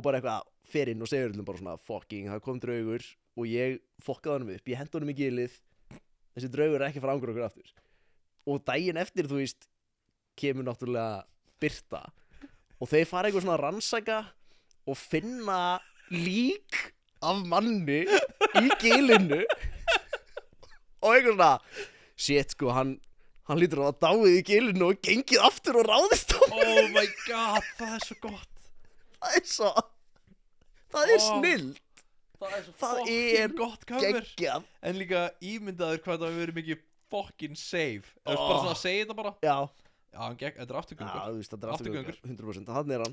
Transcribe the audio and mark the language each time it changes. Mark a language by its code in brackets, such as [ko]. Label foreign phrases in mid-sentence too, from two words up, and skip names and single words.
[is] bara eitthvað fer inn og segir hann bara svona fucking, það kom draugur og ég fokkaði hann upp, ég hendi honum í gilið, þessi draugur er ekki fara ángur okkur aftur og daginn eftir, þú veist, kemur náttúrulega birta og þeir fara eitthvað svona að rannsaka og finna lík af manni í gilinu og eitthvað svona shit sko, hann lítur að hafa dáið í gilinu og gengið aftur og ráðist á mig. [en] Oh my god, [is] það er svo gott. það er Oh. snill Það er svo Það fucking er gott cover. geggjað. En líka ímyndaður hvað það hefur verið mikið [en] fucking save. [is] Eða Oh. bara svona að segja þetta bara. Já, Já, hann gekk, þetta er afturgöngur. þú veist, þetta er Afturgöngur. 100%, hann er hann.